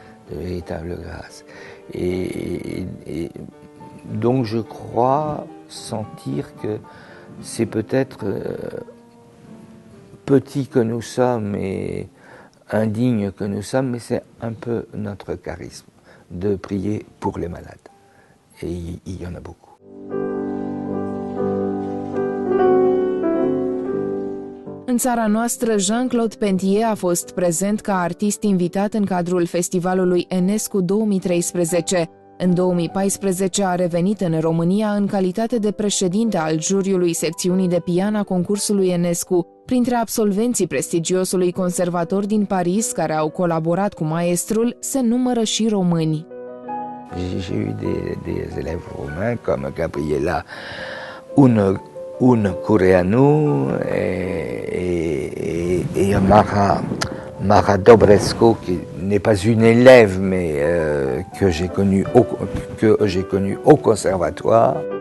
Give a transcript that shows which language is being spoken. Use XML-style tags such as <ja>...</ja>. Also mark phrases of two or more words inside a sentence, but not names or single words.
<fr>Et donc je crois sentir que c'est peut-être petit que nous sommes et indigne que nous sommes, mais c'est un peu notre charisme de prier pour les malades. Et il y en a beaucoup.</fr> <ro>În țara noastră, Jean-Claude Pentier a fost prezent ca artist invitat în cadrul festivalului Enescu 2013. În 2014 a revenit în România în calitate de președinte al juriului secțiunii de pian a concursului Enescu. Printre absolvenții prestigiosului conservator din Paris care au colaborat cu maestrul se numără și români.</ro> <fr>J'ai eu des élèves roumains comme Gabriela Uncureanu et Mara Dobrescu, qui n'est pas une élève, mais que j'ai connue au conservatoire.</fr>